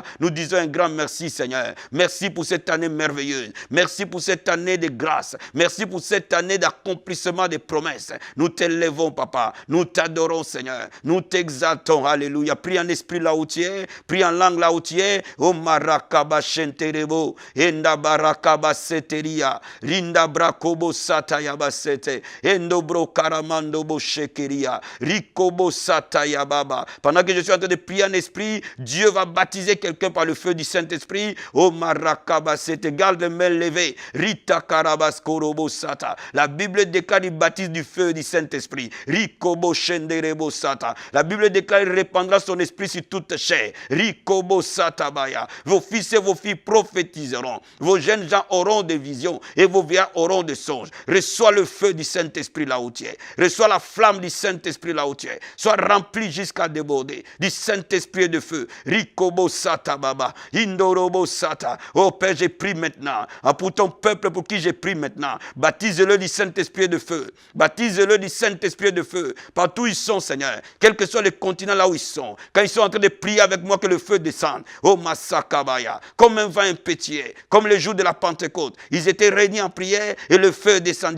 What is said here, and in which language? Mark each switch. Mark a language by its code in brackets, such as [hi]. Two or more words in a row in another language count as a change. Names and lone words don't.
[fr] Nous disons un grand merci, Seigneur. Merci pour cette année merveilleuse. Merci pour cette année de grâce. Merci pour cette année d'accomplissement des promesses. Nous t'élevons, Papa. Nous t'adorons, Seigneur. Nous t'exaltons. Alléluia. Prie en esprit là où tu es. Prie en langue là où tu es. O marakaba shenterebo. Enda barakaba seteria. Rinda brakobo satayaba sete. Endo bro karamando bo shekeria. Rikobo satayababa. Pendant que je suis en train de prier en esprit, Dieu va baptiser quelqu'un par le feu du Saint-Esprit. Oh marakaba sete. Garde les mains levées. Rita karabas korobo sata. La Bible déclare il baptise du feu du Saint-Esprit. Rikobo shenderebo sata. La Bible déclare il répandra son esprit sur toute chair. Rikobo satabaya. Vos fils et vos filles prophétiseront. Vos jeunes gens auront des visions et vos vieillards auront des songes. Reçois le feu du Saint-Esprit là où tu es. Reçois la flamme du Saint-Esprit là où tu es. Sois rempli jusqu'à déborder du Saint-Esprit de feu. Rikobo satababa. Indorobo sata. Oh Père, j'ai pris maintenant. Pour ton peuple pour qui j'ai pris maintenant. Baptise-le du Saint-Esprit de feu. Baptise-le du Saint-Esprit de feu. Partout où ils sont, Seigneur. Quel que soit le continent là où ils sont. Quand ils sont en train de prier avec moi, que le feu descende. Oh Masakabaya. Comme un vent impétueux. Comme le jour de la Pentecôte. Ils étaient réunis en prière et le feu descendit.